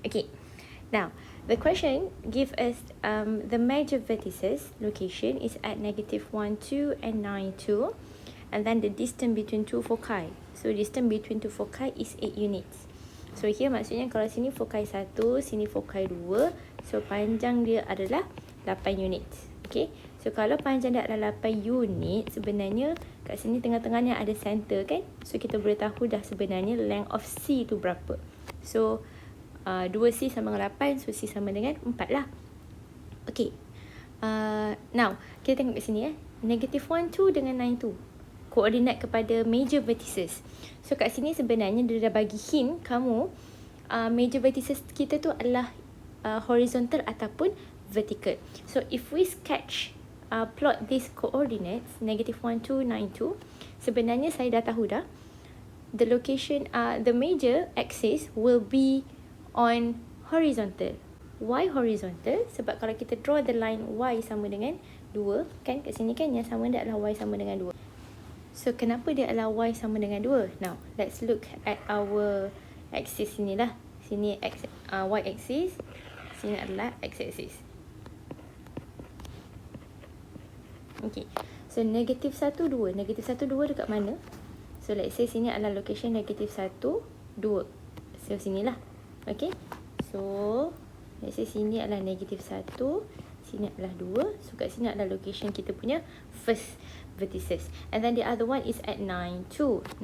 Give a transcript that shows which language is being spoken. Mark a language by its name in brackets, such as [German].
[English] Okay, now the question give us the major vertices location is at -1, 2 and 9, 2. And then the distance between two foci. So distance between two foci is 8 units. So here [Malay] maksudnya kalau sini foci 1, sini foci 2. So panjang dia adalah 8 unit. Okay. So kalau panjang dia adalah 8 unit, sebenarnya kat sini tengah-tengahnya ada center kan. So kita boleh tahu dah sebenarnya [English] length of C [Malay] tu berapa. So 2C sama dengan 8. So C sama dengan 4 lah. Okay. Now kita tengok kat sini -1, 2 dengan 9, 2. Koordinat kepada major vertices. So kat sini sebenarnya dia dah bagi hint kamu major vertices kita tu adalah horizontal ataupun vertical. [English] So if we sketch plot these coordinates -1, 2, 9, 2, [Malay] sebenarnya saya dah tahu dah [English] the location the major axis will be on horizontal. Why horizontal? [Malay] Sebab kalau kita [English] draw the line [Malay] y sama dengan 2 kan, kat sini kan yang sama dia adalah y sama dengan 2. So kenapa dia adalah y sama dengan 2? [English] Now let's look at our axis [Malay] sini lah. Sini y axis, sini adalah x axis. Okay, so -1, 2. -1, 2 dekat mana? So let's say sini adalah location -1, 2. So sinilah. Okay, so let's say sini adalah -1, sini adalah 2. So kat sini adalah location kita punya first vertices. [English] And then the other one is at 9, 2.